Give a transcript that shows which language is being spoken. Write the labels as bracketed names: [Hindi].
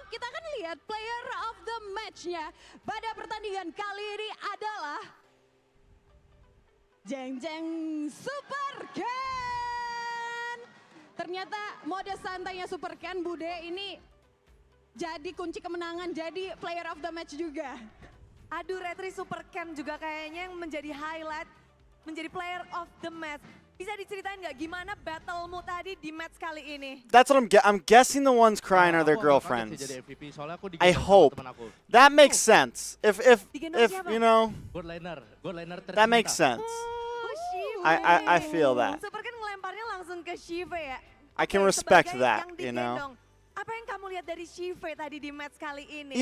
[Indonesian] Kita akan lihat player of the match-nya pada pertandingan kali ini adalah Jeng Jeng Super Ken. Ternyata mode santainya Super Ken Bude ini jadi kunci kemenangan, jadi player of the match juga. Aduh, Retri Super Ken juga kayaknya yang menjadi highlight, menjadi player of the match. Bisa diceritain nggak gimana battlemu tadi di match kali ini? [English] That's what I'm guessing the ones crying are their girlfriends. I hope. That makes sense. If you know, that makes sense. I feel that. [Indonesian] Super Ken ngelemparnya langsung ke Shive ya. [English] I can respect that, you know. [Indonesian] Apa yang kamu lihat dari Shive tadi di match kali ini?